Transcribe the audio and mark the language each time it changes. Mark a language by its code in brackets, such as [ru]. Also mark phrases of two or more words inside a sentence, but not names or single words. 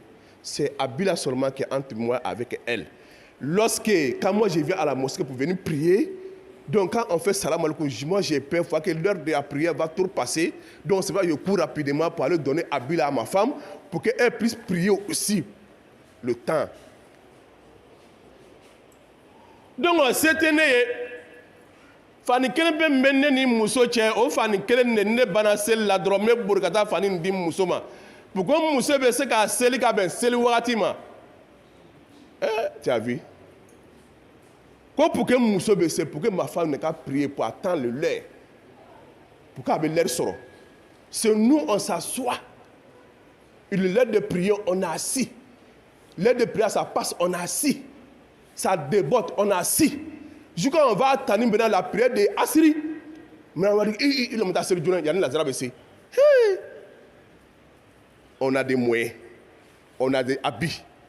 [fr] C'est Abila seulement qui est entre moi avec elle. Quand moi je viens à la mosquée pour venir prier, donc quand on fait [ar] السلام عليكم, [fr] moi j'ai peur que l'heure de la prière va tout passer. Donc c'est vrai que je cours rapidement pour aller donner Abila à ma femme pour qu'elle puisse prier aussi le temps. Donc cette année, [bm] fani kelen bɛ mɛnɛ ni muso cɛ o fani kelen de ne bana seli la dɔrɔn n bɛ bori ka taa fani di muso ma [fr] pour que [bm] muso bɛ se k'a seli ka bɛn seli wagati ma [fr] tu as vu [bm] ko [fr] pour que [bm] muso bɛ se [fr] pour que ma femme [bm] ne ka [fr] prier pour attendre le l'heure pour [bm] k'a bɛ [fr] l'heure sɔrɔ c'est nous on s'assoit l'heure de prière on est assis l'heure de prière ça passe on est assis ça déborde on est assis. Quand on va attendre la prière de Asiri, on a des moyens, on a des habits.